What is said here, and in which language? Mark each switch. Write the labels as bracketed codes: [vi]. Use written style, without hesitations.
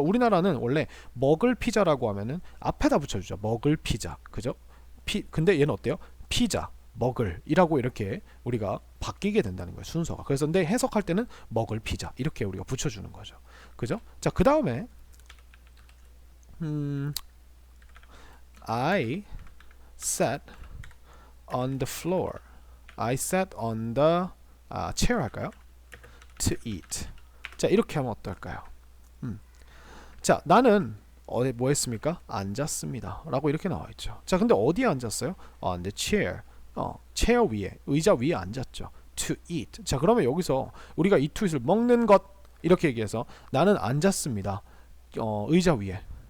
[ko] 그러니까 우리나라는 원래 먹을 피자라고 하면은 앞에다 붙여주죠. 먹을 피자, 그죠? 근데 얘는 어때요? 피자, 먹을이라고 이렇게 우리가 바뀌게 된다는 거예요, 순서가. 그래서 근데 해석할 때는 먹을 피자 이렇게 우리가 붙여주는 거죠, 그죠? 자, 그 다음에 [en] I sat on the floor. I sat on the chair [ko] 할까요? [en] To eat. [ko] 자, 이렇게 하면 어떨까요? 자, 나는 뭐 했습니까? 앉았습니다 라고 이렇게 나와있죠. 자, 근데 어디에 앉았어요? [en] On the chair. [ko] 체어 위에, 의자 위에 앉았죠. [en] To eat. [ko] 자, 그러면 여기서 우리가 이 to eat을 먹는 것 이렇게 얘기해서 나는 앉았습니다. 의자 위에.